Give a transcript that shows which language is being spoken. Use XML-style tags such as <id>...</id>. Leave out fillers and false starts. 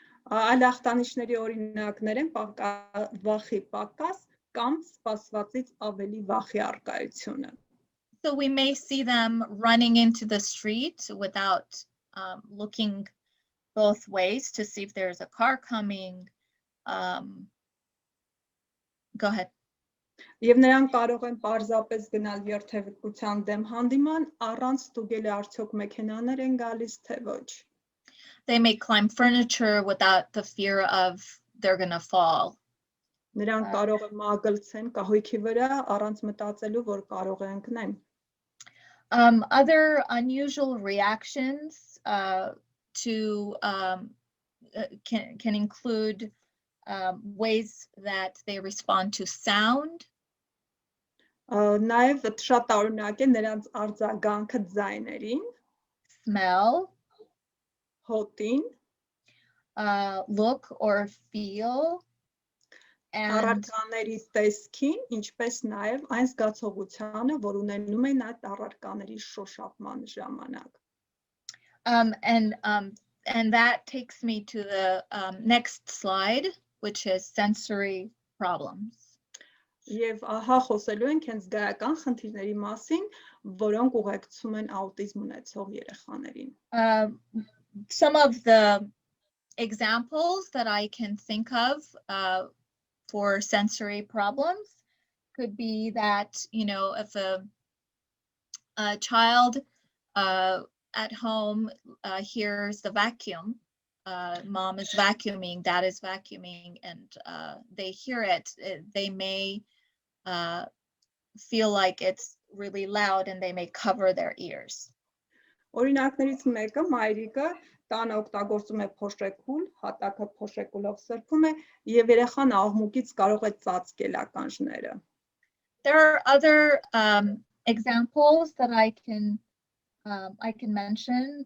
<hy>Այլ ախտանիշների օրինակներ են վախի պակաս կամ սպասվածից ավելի վախի առկայությունը։</hy> <en>So we may see them running into the street without looking both ways to see if there's a car coming. Go ahead.</en> <hy>Եվ նրանք կարող են պարզապես գնալ երթևեկության դեմ հանդիման, առանց ստուգել արդյոք մեքենաներ են գալիս թե ոչ։</hy> <en>They may climb furniture without the fear of they're gonna fall.</en> <hy>Նրանք կարող են մագլցեն կահույքի վրա, առանց մտածելու, որ կարող են ընկնեն։</hy> <en>Other unusual reactions can include ways that they respond to sound.</en> <hy>Նաև շատ տարօրինակ է նրանց արձագանքը ձայներին,</hy> <en>Smell,</en> <hy>հոտին,</hy> <en>look or feel, and</en> <hy>առարկաների տեսքին, ինչպես նաև այն զգացողությանը, որ ունենում են այդ առարկաների շոշափման ժամանակ։</hy> <en>And that takes me to the next slide, which is sensory problems.</en> <hy>Եվ ահա խոսելու ենք հենց զգայական խնդիրների մասին, որոնք ուղեկցում են աուտիզմ ունեցող երեխաներին։</hy> <en>Some of the examples that I can think of for sensory problems could be that, if a child at home hears the vacuum, mom is vacuuming, dad is vacuuming, and they hear it, they may feel like it's really loud and they may cover their ears.</en> <hy>Օրինակներից մեկը մայրիկը տանը օգտագործում է փոշեկուլ, հատակը փոշեկուլով սրբում է եւ երեխան աղմուկից կարող է ծածկել ականջները։</hy> <en>There are other examples that I can mention.</en>